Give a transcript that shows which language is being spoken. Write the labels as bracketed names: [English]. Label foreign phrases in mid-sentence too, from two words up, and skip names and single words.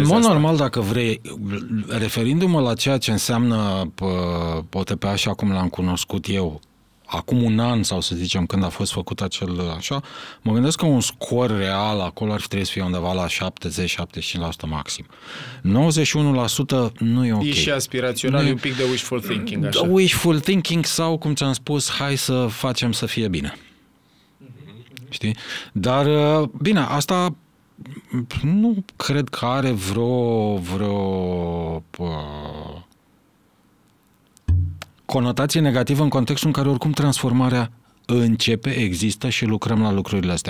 [Romanian] În mod normal, dacă vrei, referindu-mă la ceea ce înseamnă OTP așa cum l-am cunoscut eu, acum un an sau să zicem când a fost făcut acel așa, mă gândesc că un scor real acolo ar fi trebuit să fie undeva la 70-75% maxim. 91% nu e ok. E și aspirațional, e un pic de [English] wishful thinking. [Romanian] Așa. [English] Wishful thinking [Romanian] sau, cum ți-am spus, hai să facem să fie bine. Știi? Dar, bine, asta nu cred că are vreo conotație negativă în contextul în care oricum transformarea începe, există și lucrăm la lucrurile astea.